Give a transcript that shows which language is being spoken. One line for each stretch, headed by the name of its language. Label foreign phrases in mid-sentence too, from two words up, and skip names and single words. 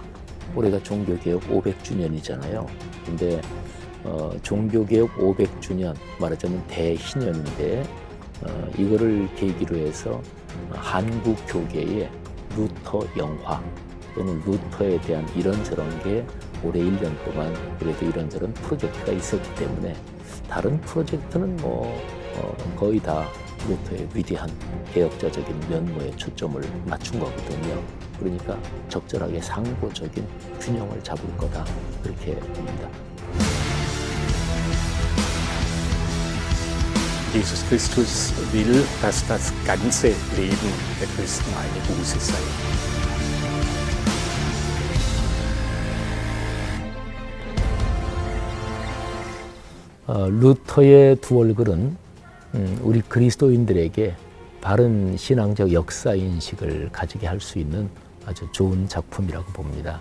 Korean: 올해가 종교개혁 500주년이잖아요. 근데 종교개혁 500주년, 말하자면 대희년인데 이거를 계기로 해서 한국 교계의 루터 영화 또는 루터에 대한 이런저런 게 올해 1년 동안 그래도 이런저런 프로젝트가 있었기 때문에, 다른 프로젝트는 거의 다 루터의 위대한 개혁자적인 면모에 초점을 맞춘 거거든요. 그러니까 적절하게 상고적인 균형을 잡을 거다, 그렇게 봅니다.
German: Jesus Christus will, dass das ganze Leben der Christen eine Buße sei.
Korean: 루터의 두 얼굴은 우리 그리스도인들에게 바른 신앙적 역사 인식을 가지게 할 수 있는 아주 좋은 작품이라고 봅니다.